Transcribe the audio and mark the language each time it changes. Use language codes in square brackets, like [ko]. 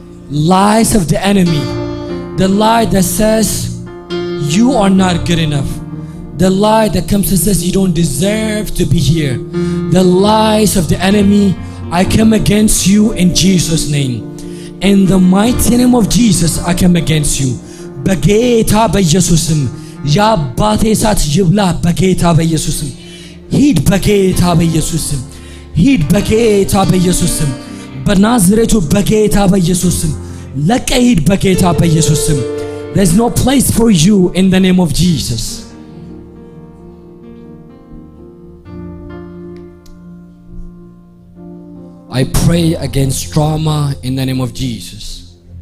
[en] Lies of the enemy. The lie that says you are not good enough. The lie that comes and says you don't deserve to be here. The lies of the enemy, I come against you in Jesus' name. In the mighty name of Jesus, I come against you. [am] በጌታ በኢየሱስም የአባቴ እሳት ይብላ በጌታ በኢየሱስም ሂድ በጌታ በኢየሱስም ሂድ በጌታ በኢየሱስም በናዝሬቱ በጌታ በኢየሱስም ለቀህ ሂድ በጌታ በኢየሱስም. [en] There's no place for you in the name of Jesus. I pray against trauma in the name of Jesus.